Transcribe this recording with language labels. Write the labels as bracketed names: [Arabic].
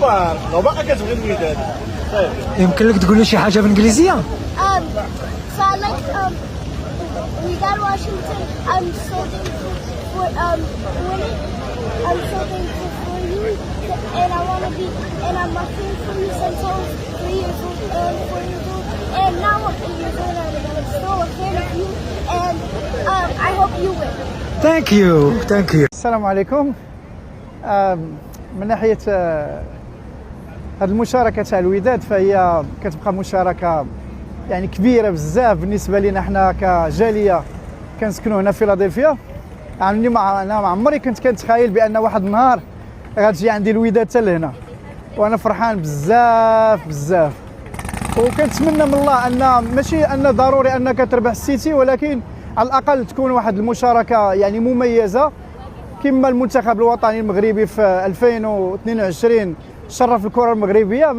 [Arabic] بارك الله، باقا كتبغي الوداد. يمكن لك تقولي شي حاجة بالإنجليزية؟ [English] So I like Wydad Washington. I'm so thankful for winning. I'm so thankful for you, and I want to be, and I'm a fan from you since I was 3 years old and 4 years old, and now I'm 8 years old, and I'm still a fan of you, and I hope you win. Thank you. [Arabic] السلام عليكم. من ناحية هذه المشاركة تاع الوداد، فهي كتبقى مشاركة يعني كبيرة بزاف بالنسبة لنا حنا كجالية كنسكنوا هنا في فيلادلفيا. انا ما عمري كنت كنتخيل بان واحد النهار غتجي عندي الوداد حتى لهنا، وانا فرحان بزاف وكنتمنى من الله ان ماشي ان ضروري انك تربح السيتي، ولكن على الاقل تكون واحد المشاركه يعني مميزه كما المنتخب الوطني المغربي في 2022 شرف الكره المغربيه.